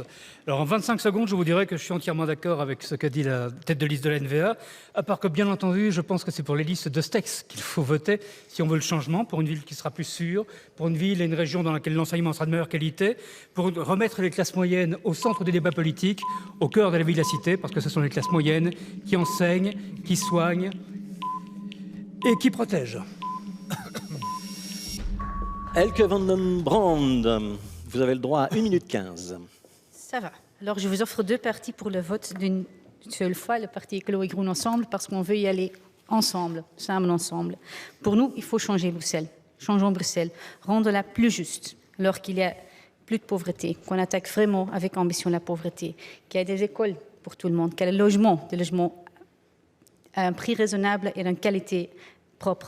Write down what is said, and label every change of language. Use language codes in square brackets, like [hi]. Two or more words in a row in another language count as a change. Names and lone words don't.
[fr] Alors en 25 secondes, je vous dirais que je suis entièrement d'accord avec ce qu'a dit la tête de liste de la NVA, à part que bien entendu, je pense que c'est pour les listes de Stex qu'il faut voter si on veut le changement, pour une ville qui sera plus sûre, pour une ville et une région dans laquelle l'enseignement sera de meilleure qualité, pour remettre les classes moyennes au centre des débats politiques, au cœur de la vie de la cité, parce que ce sont les classes moyennes qui enseignent, qui soignent et qui protègent. Elke van den Brand, vous avez le droit à 1 minute 15. Ça va. Alors, je vous offre 2 partis pour le vote d'une seule fois, le parti Écolo et Groen ensemble, parce qu'on veut y aller ensemble, simple ensemble. Pour nous, il faut changer Bruxelles. Changeons Bruxelles. Rendre-la plus juste, alors qu'il y a plus de pauvreté, qu'on attaque vraiment avec ambition la pauvreté, qu'il y a des écoles pour tout le monde, qu'il y a des logements à un prix raisonnable et d'une qualité propre.